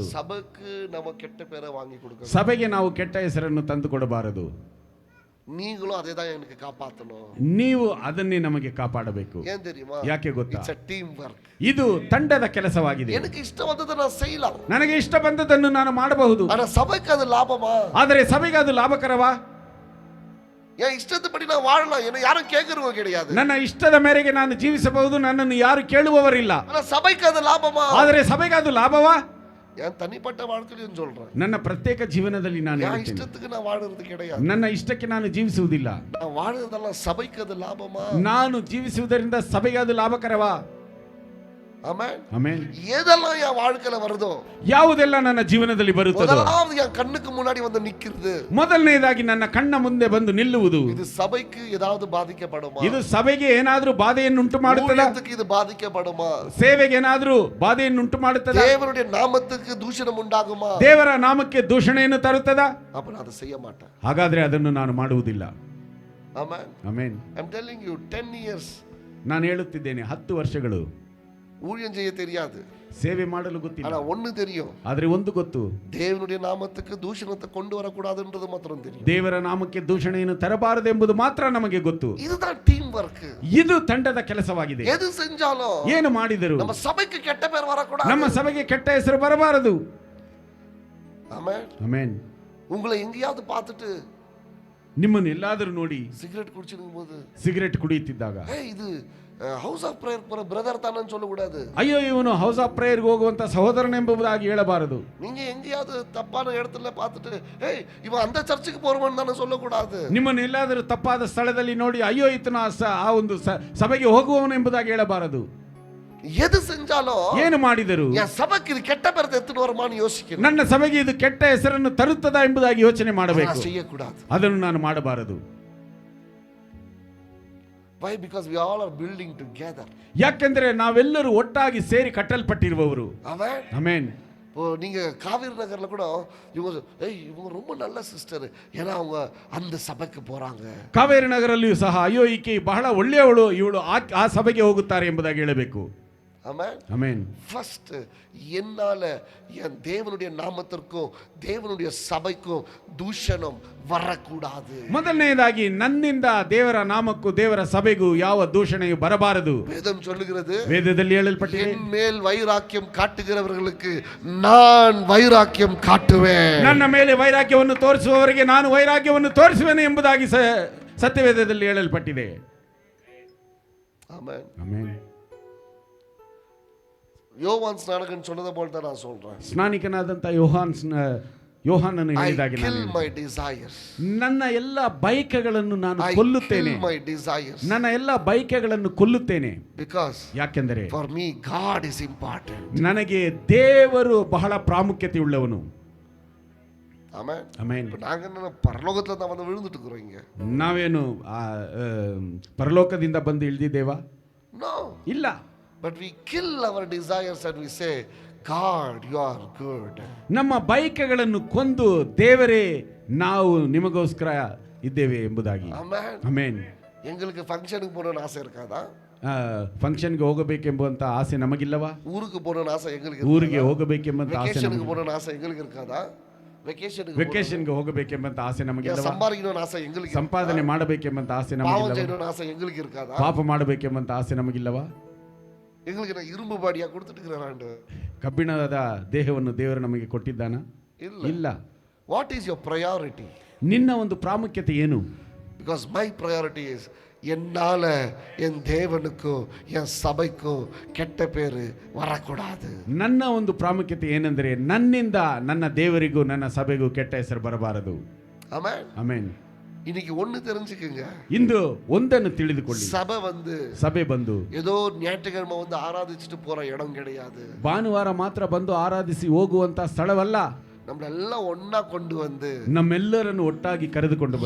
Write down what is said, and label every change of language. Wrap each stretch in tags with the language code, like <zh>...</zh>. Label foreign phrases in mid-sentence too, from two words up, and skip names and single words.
<ta>சபைக்கு நம்ம கெட்ட பேரை வாங்கி கொடுக்க,</ta> <kn>ಸಭೆಗೆ ನಾವು ಕೆಟ್ಟ ಹೆಸರನ್ನು ತಂದು ಕೊಡಬಾರದು.</kn> <ta>நீங்களும் அதே தான் எனக்கு காப்பாத்தணும்.</ta> <kn>ನೀವು ಅದನ್ನೇ ನಮಗೆ ಕಾಪಾಡಬೇಕು.</kn> <ta>ஏன் தெரியுமா?</ta> <kn>ಯಾಕೆ ಗೊತ್ತಾ?</kn> <en>It's a team work.</en> <kn>ಇದು ತಂಡದ ಕೆಲಸವಾಗಿದೆ.</kn> <ta>எனக்கு இஷ்டம் வந்ததை நான் செய்யலாம்,</ta> <kn>ನನಗೆ ಇಷ್ಟ ಬಂದದನ್ನು ನಾನು ಮಾಡಬಹುದು.</kn> <ta>ஆனா சபைக்கு அது லாபமா?</ta> <kn>ಆದರೆ ಸಭೆಗೆ ಅದು ಲಾಭಕರವಾ?</kn> <ta>என் இஷ்டத்துப்படி நான் வாழலாம், என்ன யாரும் கேட்கறவங்க கிடையாது.</ta> <kn>ನನ್ನ ಇಷ್ಟದ ಮೇರೆಗೆ ನಾನು ಜೀವಿಸಬಹುದು, ನನ್ನನ್ನು ಯಾರು ಕೇಳುವವರಿಲ್ಲ.</kn> <ta>ஆனா சபைக்கு அது லாபமா?</ta> <kn>ಆದರೆ ಸಭೆಗೆ ಅದು ಲಾಭವಾ?</kn> <ta>என் தனிப்பட்ட வாழ்க்கையிலும் சொல்றேன்,</ta> <kn>ನನ್ನ ಪ್ರತ್ಯೇಕ ಜೀವನದಲ್ಲಿ ನಾನು</kn> <ta>என் இஷ்டத்துக்கு நான் வாழுறது கிடையாது.</ta> <kn>ನನ್ನ ಇಷ್ಟಕ್ಕೆ ನಾನು ಜೀವಿಸುವುದಿಲ್ಲ.</kn> <ta>நான் வாழுறதெல்லாம் சபைக்கு அது லாபமா?</ta> <kn>ನಾನು ಜೀವಿಸುವುದರಿಂದ ಸಭೆಗೆ ಅದು ಲಾಭಕರವಾ?</kn> <ta>ஆமென்.</ta> <kn>ಆಮೆನ್.</kn> <ta>எதெல்லாம் என் வாழ்க்கையில வருதோ,</ta> <kn>ಯಾವುದೆಲ್ಲ ನನ್ನ ಜೀವನದಲ್ಲಿ ಬರುತ್ತದೋ,</kn> <ta>முதலாவது என் கண்ணுக்கு முன்னாடி வந்து நிக்கிறது,</ta> <kn>ಮೊದಲನೇದಾಗಿ ನನ್ನ ಕಣ್ಣ ಮುಂದೆ ಬಂದು ನಿಲ್ಲುವುದು.</kn> <ta>இது சபைக்கு ஏதாவது பாதிக்கப்படுமா?</ta> <kn>ಇದು ಸಭೆಗೆ ಏನಾದರೂ ಬಾಧೆಯನ್ನುಂಟು ಮಾಡುತ್ತದಾ?</kn> <ta>ஊழியத்துக்கு இது பாதிக்கப்படுமா?</ta> <kn>ಸೇವೆಗೆ ಏನಾದರೂ ಬಾಧೆಯನ್ನುಂಟು ಮಾಡುತ್ತದಾ?</kn> <ta>தேவனுடைய நாமத்துக்கு தூஷணம் உண்டாகுமா?</ta> <kn>ದೇವರ ನಾಮಕ್ಕೆ ದೂಷಣೆಯನ್ನು ತರುತ್ತದಾ?</kn> <ta>அப்ப நான் அதை செய்ய மாட்டேன்.</ta> <kn>ಹಾಗಾದ್ರೆ ಅದನ್ನು ನಾನು ಮಾಡುವುದಿಲ್ಲ.</kn> <ta>ஆமென்.</ta> <kn>ಆಮೆನ್.</kn> <en>I'm telling you 10 years.</en> <kn>ನಾನು ಹೇಳುತ್ತಿದ್ದೇನೆ, 10 ವರ್ಷಗಳು</kn> <ta>ஊழியம் செய்ய தெரியாது,</ta> <kn>ಸೇವೆ ಮಾಡಲು ಗೊತ್ತಿಲ್ಲ.</kn> <ta>ஆனா ஒண்ணு தெரியும்,</ta> <kn>ಆದ್ರೆ ಒಂದು ಗೊತ್ತು,</kn> <ta>தேவனுடைய நாமத்துக்கு தூஷணத்தை கொண்டு வரக்கூடாதுன்றது மாத்திரம் தெரியும்.</ta> <kn>ದೇವರ ನಾಮಕ್ಕೆ ದೂಷಣೆಯನ್ನು ತರಬಾರದೆಂಬುದು ಮಾತ್ರ ನಮಗೆ ಗೊತ್ತು.</kn> <ta>இதுதான்</ta> <en>team work.</en> <kn>ಇದು ತಂಡದ ಕೆಲಸವಾಗಿದೆ.</kn> <ta>எது செஞ்சாலும்</ta> <kn>ಏನು ಮಾಡಿದರು</kn> <ta>நம்ம சபைக்கு கெட்ட பேர் வரக்கூடாது,</ta> <kn>ನಮ್ಮ ಸಭೆಗೆ ಕೆಟ್ಟ ಹೆಸರು ಬರಬಾರದು.</kn> <ta>ஆமென்.</ta> <kn>ಆಮೆನ್.</kn> <ta>உங்களை எங்கேயாவது பார்த்துட்டு</ta> <kn>ನಿಮ್ಮನ್ನು ಎಲ್ಲಾದರೂ ನೋಡಿ</kn> <ta>சிகரெட் குடிச்சிருக்கும் போது</ta> <kn>ಸಿಗರೆಟ್ ಕುಡಿಯುತ್ತಿದ್ದಾಗ,</kn> <ta>இது ஹவுஸ் ஆஃப் பிரேயர் போற பிரதர் தானன்னு சொல்லக்கூடாது.</ta> <kn>ಅಯ್ಯೋ ಇವನು ಹೌಸ್ ಆಫ್ ಪ್ರೇಯರ್ಗೆ ಹೋಗುವಂತ ಸಹೋದರನೆಂಬುದಾಗಿ ಹೇಳಬಾರದು.</kn> <ta>நீங்க எங்கேயாவது தப்பான இடத்துல பார்த்துட்டு இவன் அந்த சர்ச்சுக்கு போறவன் தானே சொல்லக்கூடாது.</ta> <kn>ನಿಮ್ಮನ್ನು ಎಲ್ಲಾದರೂ ತಪ್ಪಾದ ಸ್ಥಳದಲ್ಲಿ ನೋಡಿ ಅಯ್ಯೋ ಈತನ ಆ ಒಂದು ಸಭೆಗೆ ಹೋಗುವವನು ಎಂಬುದಾಗಿ ಹೇಳಬಾರದು.</kn> <ta>எது செஞ்சாலும்</ta> <kn>ಏನು ಮಾಡಿದರು</kn> <ta>என் சபைக்கு இது கெட்ட பேர் எடுத்துட்டு வருமான்னு யோசிக்கணும்.</ta> <kn>ನನ್ನ ಸಭೆಗೆ ಇದು ಕೆಟ್ಟ ಹೆಸರನ್ನು ತರುತ್ತದಾ ಎಂಬುದಾಗಿ ಯೋಚನೆ ಮಾಡಬೇಕು.</kn> <ta>செய்யக்கூடாது,</ta> <kn>ಅದನ್ನು ನಾನು ಮಾಡಬಾರದು.</kn> <en>Why? Because we all are building together.</en> <kn>ಯಾಕೆಂದ್ರೆ ನಾವೆಲ್ಲರೂ ಒಟ್ಟಾಗಿ ಸೇರಿ ಕಟ್ಟಲ್ಪಟ್ಟಿರುವವರು.</kn> <ta>ஆமென்.</ta> <kn>ಆಮೆನ್.</kn> <ta>இப்போ நீங்க காவிரி நகர்ல கூட இவங்க ரொம்ப நல்ல சிஸ்டர், ஏன்னா அவங்க அந்த சபைக்கு போறாங்க.</ta> <kn>ಕಾವೇರಿ ನಗರಲ್ಲಿಯೂ ಸಹ ಅಯ್ಯೋ ಈಕೆ ಬಹಳ ಒಳ್ಳೆಯವಳು, ಇವಳು ಆ ಸಭೆಗೆ ಹೋಗುತ್ತಾರೆ ಎಂಬುದಾಗಿ ಹೇಳಬೇಕು.</kn> <ta>ஆமென்.</ta> <kn>ಆಮೆನ್.</kn> <ta>ஃபர்ஸ்ட் என்னால என் தேவனுடைய நாமத்திற்கும் தேவனுடைய சபைக்கும் தூஷணம் வரக்கூடாது.</ta> <kn>ಮೊದಲನೆಯದಾಗಿ ನನ್ನಿಂದ ದೇವರ ನಾಮಕ್ಕೂ ದೇವರ ಸಭೆಗೂ ಯಾವ ದೂಷಣೆಯೂ ಬರಬಾರದು.</kn> <ta>வேதம் சொல்லுகிறது,</ta> <kn>ವೇದದಲ್ಲಿ ಹೇಳಲ್ಪಟ್ಟಿದೆ,</kn> <ta>என் மேல் வைராக்கியம் காட்டுகிறவர்களுக்கு நான் வைராக்கியம் காட்டுவேன்.</ta> <kn>ನನ್ನ ಮೇಲೆ ವೈರಾಗ್ಯವನ್ನು ತೋರಿಸುವವರಿಗೆ ನಾನು ವೈರಾಗ್ಯವನ್ನು ತೋರಿಸುವೆನು ಎಂಬುದಾಗಿ ಸತ್ಯವೇದದಲ್ಲಿ ಹೇಳಲ್ಪಟ್ಟಿದೆ.</kn> <ta>ஆமென்.</ta> <kn>ಆಮೆನ್.</kn> <ta>யோவான் ஸ்நானகன் சொன்னதை போல தான் நான் சொல்றேன்.</ta> <kn>ಸ್ನಾನಿಕನಾದಂತ ಯೋಹಾನನು ಹೇಳಿದಾಗೆ</kn> <en>I kill my desires.</en> <kn>ನನ್ನ ಎಲ್ಲ ಬೈಕೆಗಳನ್ನು ನಾನು ಕೊಲ್ಲುತ್ತೇನೆ.</kn> <en>my desires.</en> <kn>ನನ್ನ ಎಲ್ಲ ಬೈಕೆಗಳನ್ನು ಕೊಲ್ಲುತ್ತೇನೆ.</kn> <en>Because</en> <kn>ಯಾಕೆಂದರೆ</kn> <en>for me God is important.</en> <kn>ನನಗೆ ದೇವರು ಬಹಳ ಪ್ರಾಮುಖ್ಯತೆ ಉಳ್ಳವನು.</kn> <ta>ஆமென்.</ta> <kn>ಆಮೆನ್.</kn> <ta>நாங்க என்ன பரலோகத்துல தான் வந்து விழுந்துட்டு இருக்கோம் இங்க?</ta> <kn>ನಾವೇನು ಪರಲೋಕದಿಂದ ಬಂದು ಇಳಿದಿದ್ದೇವಾ?</kn> <en>No.</en> <kn>ಇಲ್ಲ.</kn> <en>But we kill our desires and we say, God, you are good.</en> <kn>ನಮ್ಮ ಬೈಕೆಗಳನ್ನು ಕೊಂದು ದೇವರೇ ನಾವು ನಿಮಗೋಸ್ಕರ ಇದ್ದೇವೆ ಎಂಬುದಾಗಿ.</kn> <en>Amen.</en> <kn>ಆಮೆನ್.</kn> <ta>எங்களுக்கு ஃபங்க்ஷனுக்கு போகணும்னு ஆசை இருக்காதா?</ta> <kn>ಫಂಕ್ಷನ್ಗೆ ಹೋಗಬೇಕೆಂಬಂತ ಆಸೆ ನಮಗಿಲ್ಲವಾ?</kn> <ta>ஊருக்கு போகணும்னு ஆசை எங்களுக்கு</ta> <kn>ಊರಿಗೆ ಹೋಗಬೇಕೆಂಬಂತ ಆಸೆ</kn> <ta>வெக்கேஷனுக்கு போகணும்னு ஆசை எங்களுக்கு இருக்காதா?</ta> <kn>ವೆಕೇಶನ್ಗೆ ಹೋಗಬೇಕೆಂಬಂತ ಆಸೆ ನಮಗಿಲ್ಲವಾ?</kn> <ta>சம்பாதிக்கணும்னு ஆசை எங்களுக்கு,</ta> <kn>ಸಂಪಾದನೆ ಮಾಡಬೇಕೆಂಬಂತ ಆಸೆ</kn> <ta>பாவம்</ta> <kn>ನಮಗಿಲ್ಲವಾ?</kn> <ta>செய்யணும்னு ஆசை எங்களுக்கு இருக்காதா?</ta> <kn>ಪಾಪ ಮಾಡಬೇಕೆಂಬಂತ ಆಸೆ ನಮಗಿಲ್ಲವಾ?</kn> <ta>எங்களுக்கு நான் இரும்பு பாடியா கொடுத்துட்டு இருக்கிறான்.</ta> <kn>ಕಬ್ಬಿಣದ ದೇಹವನ್ನು ದೇವರು ನಮಗೆ ಕೊಟ್ಟಿದ್ದಾನ? ಇಲ್ಲ.</kn> <en>What is your priority?</en> <kn>ನಿನ್ನ ಒಂದು ಪ್ರಾಮುಖ್ಯತೆ ಏನು?</kn> <en>Because my priority is</en> <ta>என்னால என் தேவனுக்கும் என் சபைக்கும் கெட்ட பேரு வரக்கூடாது.</ta> <kn>ನನ್ನ ಒಂದು ಪ್ರಾಮುಖ್ಯತೆ ಏನೆಂದರೆ ನನ್ನಿಂದ ನನ್ನ ದೇವರಿಗೂ ನನ್ನ ಸಭೆಗೂ ಕೆಟ್ಟ ಹೆಸರು ಬರಬಾರದು.</kn> <ta>ஆமென்.</ta> <kn>ಆಮೆನ್.</kn> <ta>இன்னைக்கு ஒண்ணு தெரிஞ்சுக்குங்க,</ta> <kn>ಇಂದು ಒಂದನ್ನು ತಿಳಿದುಕೊಳ್ಳಿ, ಸಭೆ ಬಂದು</kn> <ta>ஏதோ ஞாயிற்றுக்கிழமை வந்து ஆராதிச்சுட்டு போற இடம் கிடையாது.</ta> <kn>ಭಾನುವಾರ ಮಾತ್ರ ಬಂದು ಆರಾಧಿಸಿ ಹೋಗುವಂತ ಸ್ಥಳವಲ್ಲ.</kn> <ta>நம்மளெல்லாம் ஒண்ணா கொண்டு வந்து</ta> <kn>ನಮ್ಮೆಲ್ಲರನ್ನು ಒಟ್ಟಾಗಿ ಕರೆದುಕೊಂಡು ಬಂದು</kn>